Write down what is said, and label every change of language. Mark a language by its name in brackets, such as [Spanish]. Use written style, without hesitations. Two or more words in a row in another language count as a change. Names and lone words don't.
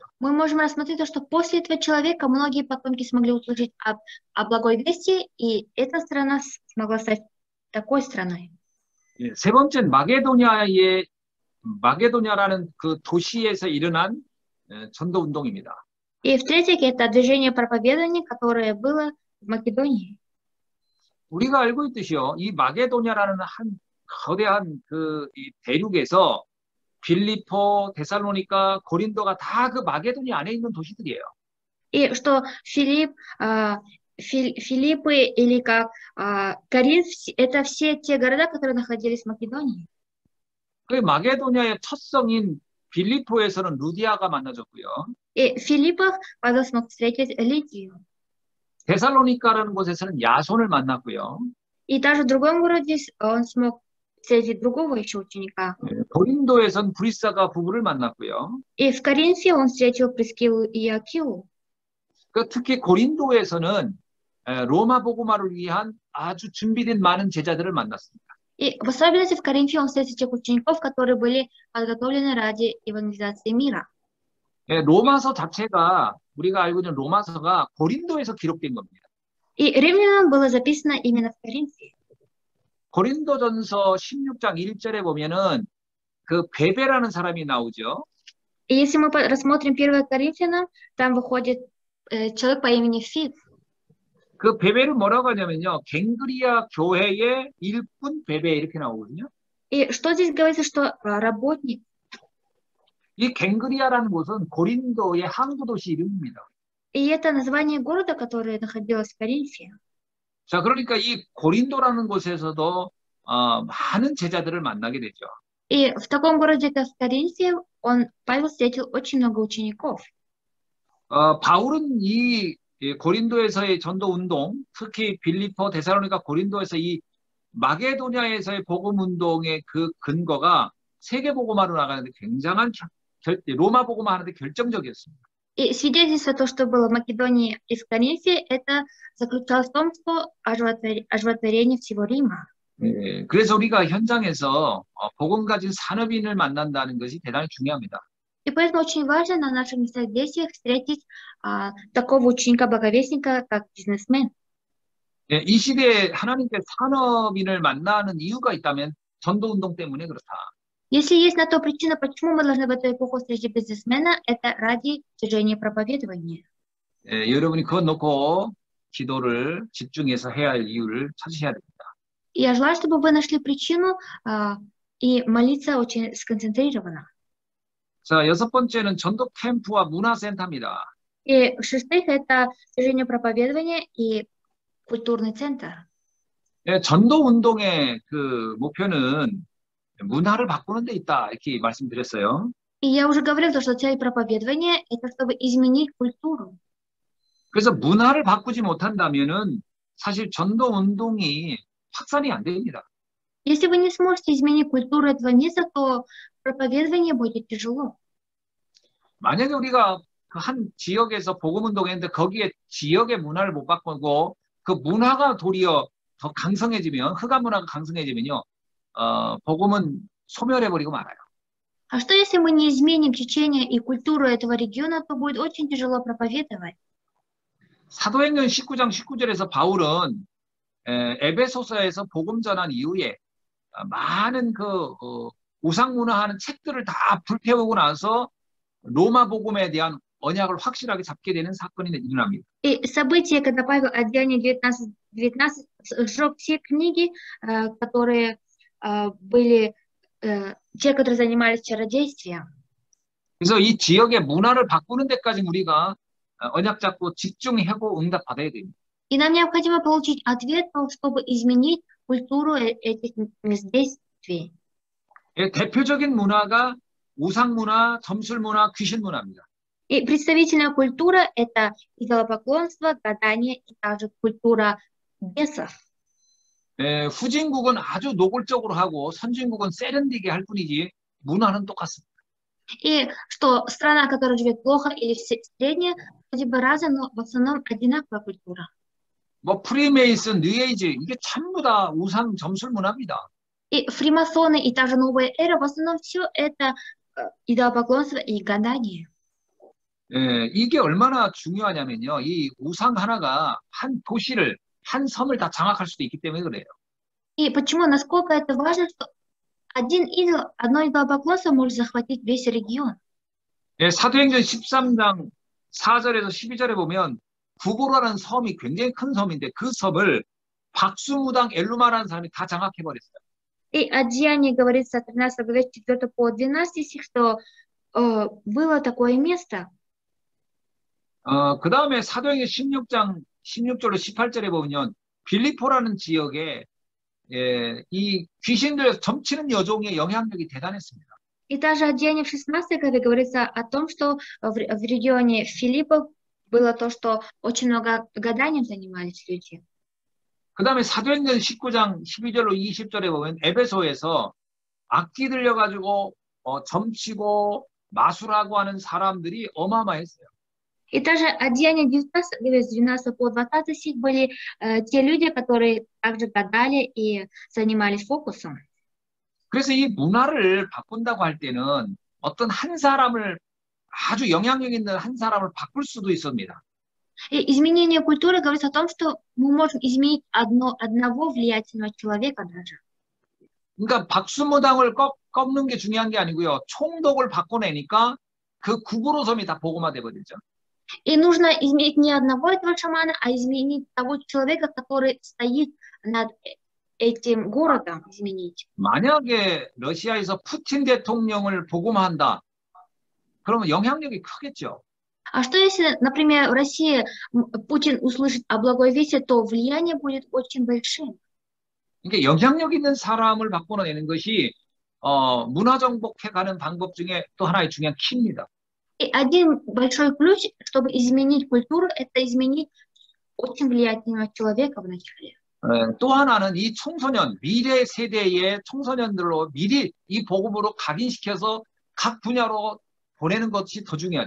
[Russian] Мы можем рассмотреть то, что после этого человека многие потомки смогли услышать о благой вести, и эта страна смогла стать такой страной. [Korean] 세 번째는 마게도냐라는 그 도시에서 일어난 전도 운동입니다. [Russian] И в-третьих, это движение проповедания, которое было в Македонии. [Korean] 우리가 알고 있듯이요, 이 마게도냐라는 한 거대한 이 대륙에서 빌립보, 데살로니가, 고린도가 다 그 마게도니 안에 있는 도시들이에요. [Russian] И что Филиппы или как Коринф, это все те города, которые находились в Македонии. [Korean] 그 마게도냐의 첫 성인 빌립보에서는 루디아가 만나졌고요. [Russian] И в Филиппах Павел смог встретить Лидию. [Korean] 데살로니가라는 곳에서는 야손을 만났고요. [Russian] И даже в другом городе он смог встретить другого еще ученика. [Korean] 고린도에선 브리스가 부부를 만났고요. [Russian] И в Коринфе он встретил Прискилу и Акилу. [Korean] 특히 고린도에서는 로마 복음화를 위한 아주 준비된 많은 제자들을 만났습니다. [Russian] И в особенности в Коринфе он встретил тех учеников, которые были подготовлены ради евангелизации мира. [Korean] 로마서 자체가 우리가 알고 있는 로마서가 고린도에서 기록된 겁니다. [Russian] И римлянам было записано именно в Коринфе. [Korean] 고린도전서 16장 1절에 보면은 그 베베라는 사람이 나오죠. [Russian] И если мы рассмотрим 1 Коринфянам, там выходит человек по имени Фив. [Korean] 그 베베를 뭐라고 하냐면요. 갱그리아 교회의 일꾼 베베 이렇게 나오거든요. [Russian] И что здесь говорится, что работник? [Korean] 이 갱그리아라는 곳은 고린도의 항구 도시 이름입니다. [Russian] И это название города, которое находилось в Коринфе. [Korean] 자, 그러니까 이 고린도라는 곳에서도 많은 제자들을 만나게 되죠. [Russian] И в таком городе, как в Коринфе, Павел встретил очень много учеников. [Korean] 바울은 이 고린도에서의 전도 운동, 특히 빌립보, 데살로니가, 고린도에서 이 마게도냐에서의 복음 운동의 그 근거가 세계 복음화로 나가는데 굉장한 로마 복음화 하는데 결정적이었습니다. [Russian] И свидетельство того, что было в Македонии и в Коринфе, это заключалось в том, что оживотворение всего Рима. [Korean] 그래서 우리가 현장에서 복음 가진 산업인을 만난다는 것이 대단히 중요합니다. [Russian] И поэтому очень важно на наших местах действиях встретить такого ученика-благовестника, как бизнесмен. [Korean] 이 시대에 하나님께 산업인을 만나는 이유가 있다면 전도운동 때문에 그렇다. [Russian] Если есть на то причина, почему мы должны в эту эпоху встретить бизнесмена, это ради служения проповедования. [Korean] 여러분이 그거 놓고 기도를 집중해서 해야 할 이유를 찾으셔야 됩니다. [Russian] Я желаю, чтобы вы нашли причину и молиться очень сконцентрированно. [Korean] 자, 6번째는 전도 캠프와 문화센터입니다. [Russian] И в-шестых, это служение проповедования и культурный центр. [Korean] 전도 운동의 그 목표는 문화를 바꾸는 데 있다 이렇게 말씀드렸어요. [Russian] И я уже говорил, что цель проповедования это чтобы изменить культуру. [Korean] 그래서 문화를 바꾸지 못한다면은 사실 전도 운동이 확산이 안 됩니다. [Russian] Если вы не сможете изменить культуру этого места, то проповедование будет тяжело. [Korean] 만약에 우리가 그 한 지역에서 복음 운동했는데 거기에 지역의 문화를 못 바꾸고 그 문화가 도리어 더 강성해지면 흑암 문화가 강성해지면요. 복음은 소멸해버리고 말아요. [Russian] А что если мы не изменим течение и культуру этого региона, то будет очень тяжело проповедовать. [Korean] 사도행전 19장 19절에서 바울은 에베소서에서 복음 전한 이후에 많은 그 우상 문화하는 책들을 다 불태우고 나서 로마 복음에 대한 언약을 확실하게 잡게 되는 사건이 일어납니다. [Russian] И события, когда Павел от Деяния 19 сжег все книги, которые были те, которые занимались чародействием. [Korean] 그래서 이 지역의 문화를 바꾸는 데까지 우리가 언약 잡고 집중하고 응답 받아야 됩니다. [Russian] И нам необходимо получить ответ, чтобы изменить культуру этих действий. [Korean] 대표적인 문화가 우상 문화, 점술 문화, 귀신 문화입니다. [Russian] И представительная культура это идолопоклонство, гадание и также культура бесов. [Korean] 후진국은 아주 노골적으로 하고 선진국은 세련되게 할 뿐이지 문화는 똑같습니다. [Russian] И что страна, которая живет плохо или средняя, вроде бы разная, но в основном одинаковая культура. [Korean] 뭐 프리메이슨, 뉴에이지 이게 전부 다 우상 점술 문화입니다. [Russian] И фримасоны и та же новая эра, в основном все это идолопоклонство и гадание. [Korean] 이게 얼마나 중요하냐면요. 이 우상 하나가 한 도시를, 한 섬을 다 장악할 수도 있기 때문에 그래요. [Russian] И почему, насколько это важно, что один идол, одно идолопоклонство может захватить весь регион. [Korean] 사도행전 13장 4절에서 12절에 보면 구고라는 섬이 굉장히 큰 섬인데 그 섬을 박수무당 엘루마라는 사람이 다 장악해버렸어요. [Russian] И от Деяния говорится 13 главе 4 по 12 стих, что было такое место. [Korean] 그 다음에 사도행전 16장 16절로 18절에 보면 빌립보라는 지역에 이 귀신들 점치는 여종의 영향력이 대단했습니다. [Russian] И даже о Деянии в 16 главе говорится о том, что в регионе Филиппов было то, что очень много гаданием занимались люди. [Korean] 그 다음에 사도행전 19장 12절로 20절에 보면 에베소에서 악기 들려가지고 점치고 마술하고 하는 사람들이 어마어마했어요. [Russian] И даже о Деянии 19 главе с 12 по 20 стих были те люди, которые также гадали и занимались фокусом. [Korean] 그래서 이 문화를 바꾼다고 할 때는 어떤 한 사람을 아주 영향력 있는 한 사람을 바꿀 수도 있습니다. [Russian] И изменение культуры говорится о том, что мы можем изменить одного влиятельного человека даже. [Korean] 그러니까 박수무당을 꺾는 게 중요한 게 아니고요. 총독을 바꿔내니까 그 구부로섬이 다 복음화돼 버리죠. [Russian] И нужно изменить не одного этого шамана, а изменить того человека, который стоит над этим городом, изменить. [Korean] 만약에 러시아에서 푸틴 대통령을 복음화한다. 그러면 영향력이 크겠죠. [Russian] А что если, например, в России Путин услышит о благой вести, то влияние будет очень большим. [Korean] 그러니까 영향력 있는 사람을 바꿔내는 것이 문화 정복해가는 방법 중에 또 하나의 중요한 키입니다. [Russian] И один большой ключ, чтобы изменить культуру, это изменить очень влиятельного человека вначале. [Korean] 또 하나는 이 청소년, 미래 세대의 청소년들로 미리 이 복음으로 각인시켜서 각 분야로 보내는 것이 더 중요하죠.